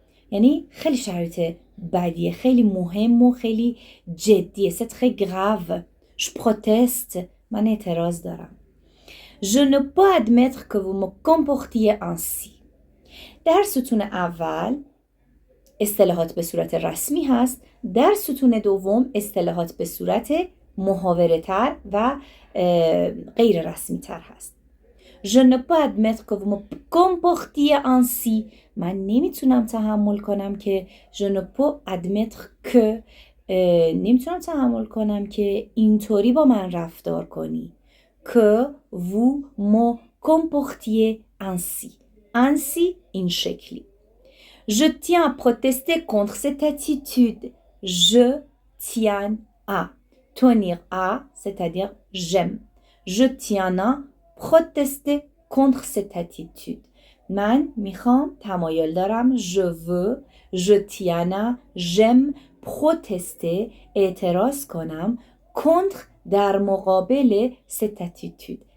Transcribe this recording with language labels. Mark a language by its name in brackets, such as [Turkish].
[Persian] یعنی خیلی شرایط بدیه، خیلی مهم و خیلی جدیه. [French] C'est très grave. Je proteste. [Persian] من اعتراض دارم. [French] Je ne peux admettre que vous me comportiez ainsi. [Persian] در ستون اول اصطلاحات به صورت رسمی هست. در ستون دوم اصطلاحات به صورت محاوره تر و غیر رسمی تر هست. [French] Je ne peux admettre que vous me comportiez ainsi. [Persian] من نمیتونم تحمل کنم که [French] je ne peux admettre que [Persian] نمیتونم تحمل کنم که اینطوری با من رفتار کنی. [French] Que vous me comportiez ainsi. [Persian] ainsi این شکلی. [French] Je tiens à protester contre cette attitude. Je tiens à. Tenir à, c'est-à-dire j'aime. Je tiens à protester contre cette attitude. [Persian] من میخوام تمایل دارم [French] je veux, je tiens à, j'aime protester [Persian] اعتراض کنم [French] contre [Persian] در مقابل [French] cette attitude.